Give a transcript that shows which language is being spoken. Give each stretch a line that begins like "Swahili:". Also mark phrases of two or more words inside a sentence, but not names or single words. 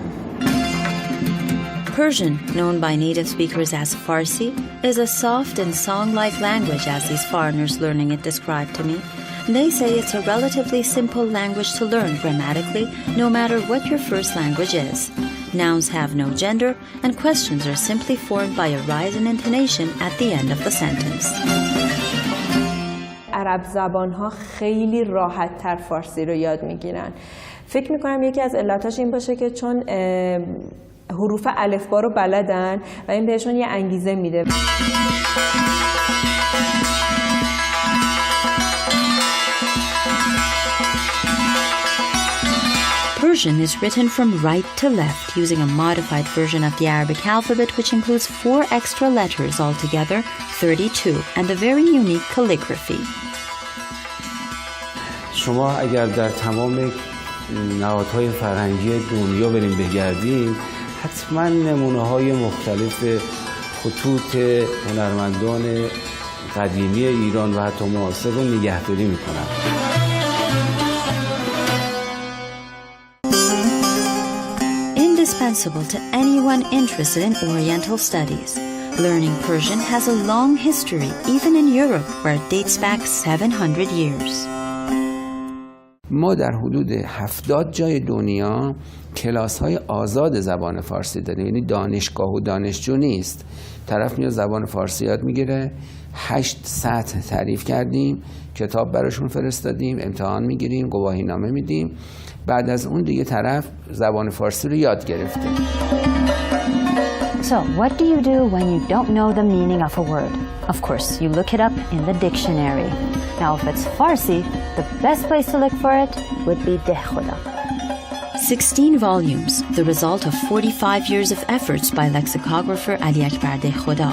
English: Persian, known by native speakers as Farsi, is a soft and song-like language, as these foreigners learning it described to me. They say it's a relatively simple language to learn grammatically, no matter what your first language is. Nouns have no gender, and questions are simply formed by a rise in intonation at the end of the sentence.
Persian: عرب زبان‌ها خیلی راحت‌تر فارسی رو یاد می‌گیرن. فکر می‌کنم یکی از علتاش این باشه که چون حروف الفبا رو بلدن و این بهشون یه انگیزه میده.
English: Persian is written from right to left using a modified version of the Arabic alphabet, which includes 4 extra letters altogether, 32, and a very unique calligraphy.
Persian: شما اگر در تمام نهادهای فرهنگی دنیا بریم بگردیم، حتما نمونه‌های مختلف خطوط هنرمندان قدیمی ایران و حتی معاصر رو نگهداری می‌کنن.
English: Indispensable to anyone interested in Oriental studies, learning Persian has a long history, even in Europe, where it dates back 700 years.
Persian: ما در حدود 70 جای دنیا کلاس‌های آزاد زبان فارسی داریم، یعنی دانشگاه و دانشجو نیست. طرف میاد زبان فارسی یاد میگیره، 8 سطح تعریف کردیم، کتاب براشون فرستادیم، امتحان میگیریم، گواهینامه میدیم. بعد از اون دیگه طرف زبان فارسی رو یاد گرفته.
English: So, what do you do when you don't know the meaning of a word? Of course, you look it up in the dictionary. Now, if it's Farsi, the best place to look for it would be Deh Khoda. 16 volumes, the result of 45 years of efforts by lexicographer Ali Akbar Deh Khoda.